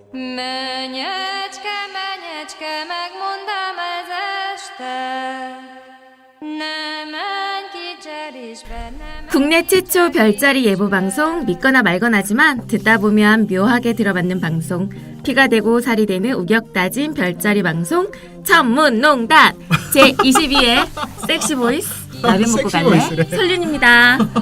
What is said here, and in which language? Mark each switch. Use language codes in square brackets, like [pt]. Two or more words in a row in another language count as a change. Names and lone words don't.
[hu] Menyecske, menyecske, megmondám ez este. Ne menj kicserésbe, ne menj. [ko] 국내 최초 별자리 예보 방송 믿거나 말거나지만 듣다 보면 묘하게 들어맞는 방송 피가 되고 살이 되는 우격 따진 별자리 방송 천문농단 제22회 [en] sexy voice [ko] 라면 먹고 섹시 갈래 보이스래. 설륜입니다.